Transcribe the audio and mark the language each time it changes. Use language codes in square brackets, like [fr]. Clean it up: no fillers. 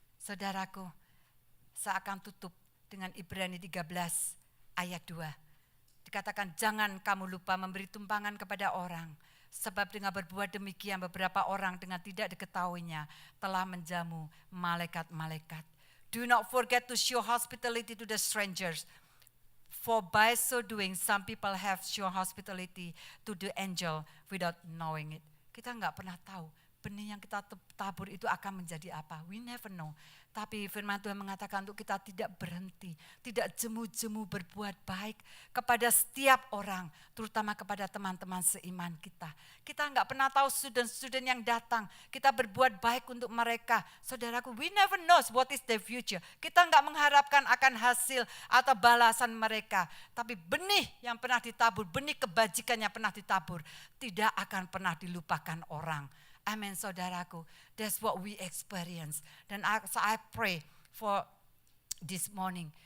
[id] Saudaraku, saya akan tutup dengan Ibrani 13 ayat 2. Dikatakan jangan kamu lupa memberi tumpangan kepada orang. Sebab dengan berbuat demikian beberapa orang dengan tidak diketahuinya telah menjamu malaikat-malaikat. [en] Do not forget to show hospitality to the strangers. For by so doing some people have shown hospitality to the angel without knowing it. [id] Kita nggak pernah tahu benih yang kita tabur itu akan menjadi apa. [en] We never know. [id] Tapi firman Tuhan mengatakan untuk kita tidak berhenti, tidak jemu-jemu berbuat baik kepada setiap orang, terutama kepada teman-teman seiman kita. Kita nggak pernah tahu student-student yang datang, kita berbuat baik untuk mereka. [en] Saudaraku, we never know what is the future. [id] Kita nggak mengharapkan akan hasil atau balasan mereka. Tapi benih yang pernah ditabur, benih kebajikan yang pernah ditabur, tidak akan pernah dilupakan orang. Amin, saudaraku. [en] That's what we experience. [id] Dan [en] so I pray for this morning.